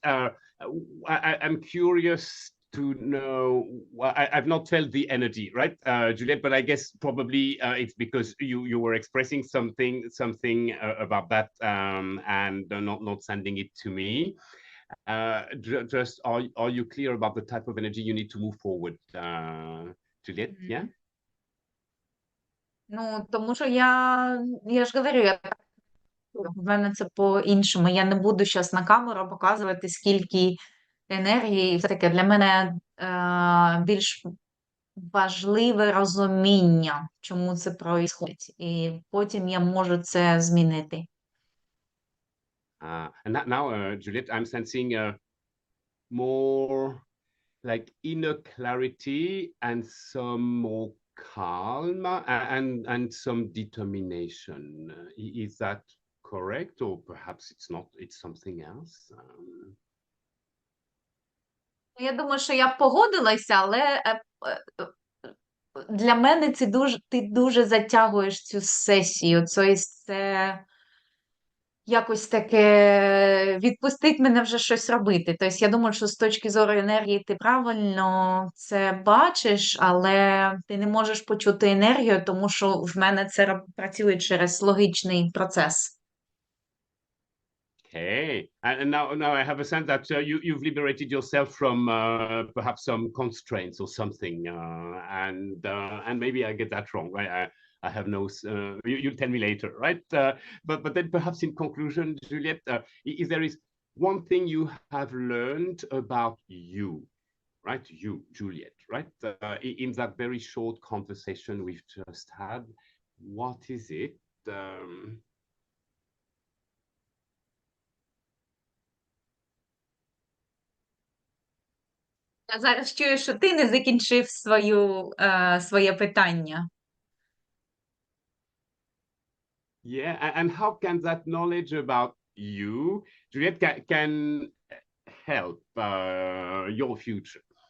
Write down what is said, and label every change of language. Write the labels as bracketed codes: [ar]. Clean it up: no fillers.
[en] I'm curious to know, I've not felt the energy, right, Juliette, but I guess probably it's because you were expressing something about that and not sending it to me. Just are you clear about the type of energy you need to move forward, Juliette? Yeah? [uk] Ну, тому що я ж говорю, в мене це по-іншому. Я не буду зараз на камеру показувати, скільки енергії, і все таке. Для мене більш важливе розуміння, чому це відбувається. І потім я можу це змінити. [en] And now, Juliette, I'm sensing more like inner clarity and some more calm and some determination. Is that correct, or perhaps it's not? It's something else. [uk] Я думаю, що я погодилася, але для мене ти дуже затягуєш цю сесію. Тобто це якось таке відпустить мене вже щось робити. Тобто я думаю, що з точки зору енергії ти правильно це бачиш, але ти не можеш почути енергію, тому що в мене це працює через логічний процес. [en] Okay, and now I have a sense that you've liberated yourself from perhaps some constraints or something, and maybe I get that wrong, right? I have no. You'll tell me later, right? But then perhaps in conclusion, Juliette, if there is one thing you have learned about you, right? You, Juliette, right? In that very short conversation we've just had, what is it? [uk] Я зараз чую, що ти не закінчив своє питання. [en] Yeah, and how can that knowledge about you, Juliette, can help your future?